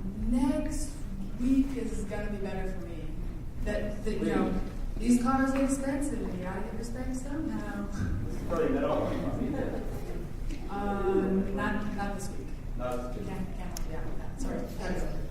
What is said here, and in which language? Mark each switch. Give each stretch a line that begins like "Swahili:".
English: Next week is gonna be better for me. You know, these cars are expensive and you gotta get respect somehow.
Spanish: Necesito dinero para mi familia.
English: Not this week. No, Can't help you out with that. Sorry. Gotta go.